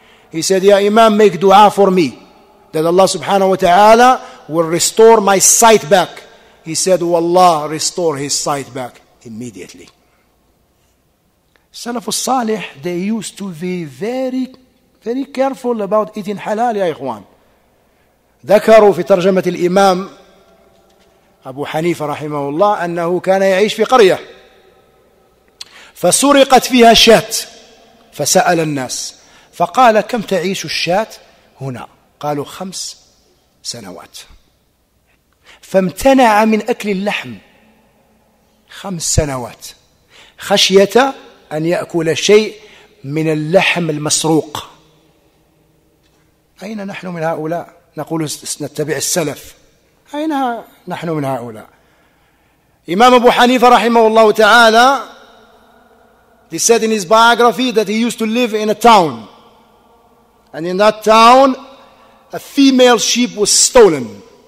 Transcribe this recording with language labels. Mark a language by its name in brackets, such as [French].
[English] He said, Ya Imam, make dua for me, that Allah subhanahu wa ta'ala will restore my sight back. He said, Wallah, restore his sight back immediately. Salaf al-Salih, they used to be very, very careful about eating halal, ya ikhwan. [Arabic] ذكروا في ترجمة الإمام أبو حنيفة رحمه الله أنه كان يعيش في قرية فسرقت فيها شاة فسأل الناس فقال كم تعيش الشاة هنا؟ قالوا 5 سنوات. فامتنع من أكل اللحم 5 سنوات خشية أن يأكل شيء من اللحم المسروق. أين نحن من هؤلاء؟ نقول نتبع السلف. أين نحن من هؤلاء؟ [English] Imam Abu Hanifa rahimahullah ta'ala, he said in his biography that he used to live in a town. And in that town, a female sheep was stolen.